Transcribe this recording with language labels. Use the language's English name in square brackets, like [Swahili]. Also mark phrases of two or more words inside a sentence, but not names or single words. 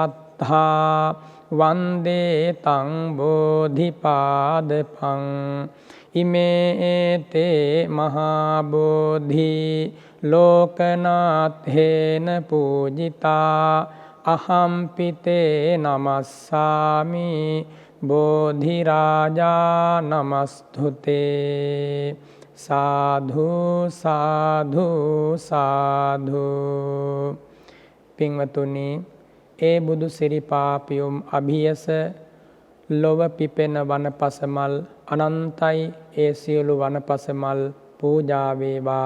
[Pali] සත්තා වන්දේ තං බෝධිපාදපං ඉමේතේ මහාබෝධි ලෝකනාථේන පූජිතා අහම්පිතේ නමස්සාමි බෝධිරාජා නමස්තුතේ සාධු සාධු සාධු. [Sinhala] පින්වතුනි, ඒ බුදු සිරිපාපියුම් අභියස ලොව පිපෙන වනපසමල් අනන්තයි. ඒ සියලු වනපසමල් පූජා වේවා.